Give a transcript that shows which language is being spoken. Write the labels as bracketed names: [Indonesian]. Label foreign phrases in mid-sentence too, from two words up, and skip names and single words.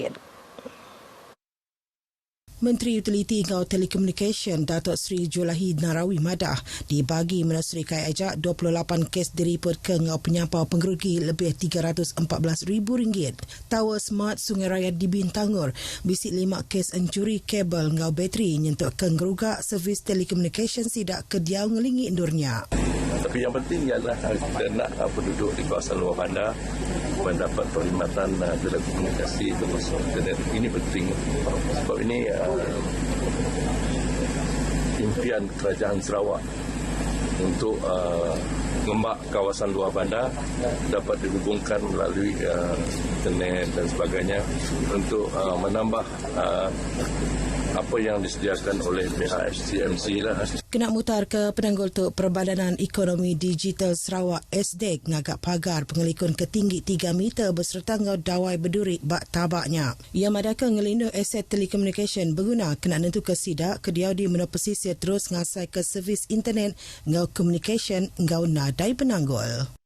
[Iban] Menteri Utiliti Ngau Telekomunikasi Datuk Seri Julahi Narawi madah dibagi Ministeri Kai Ajak 28 kes diripot ke ngau penyampau pengerugi lebih RM314,000. Tower Smart Sungai Raya di Bintangur bisik 5 kes encuri kabel ngau bateri nyentuk ke ngerugak servis telekomunikasi sidak kediau ngelingi endurnya. [Malay] Tapi yang penting ialah kita nak penduduk di kawasan luar bandar mendapat perkhidmatan telekomunikasi termasuk internet. Ini penting sebab ini impian Kerajaan Sarawak untuk ngembak kawasan luar bandar dapat dihubungkan melalui internet dan sebagainya untuk menambah apa yang disediakan oleh pihak SCMC lah. [Iban] Kena mutar ke penanggul tu Perbadanan Ekonomi Digital Sarawak SDEC ngagak pagar pengelikun ketinggi 3 meter beserta ngau dawai berduri bak tabaknya. Ia madaka ngelindu aset telekomunikasi berguna kena nentu ke sidak kediau di menua pesisir terus ngasai ke servis internet ngau komunikasi ngau nadai penanggul.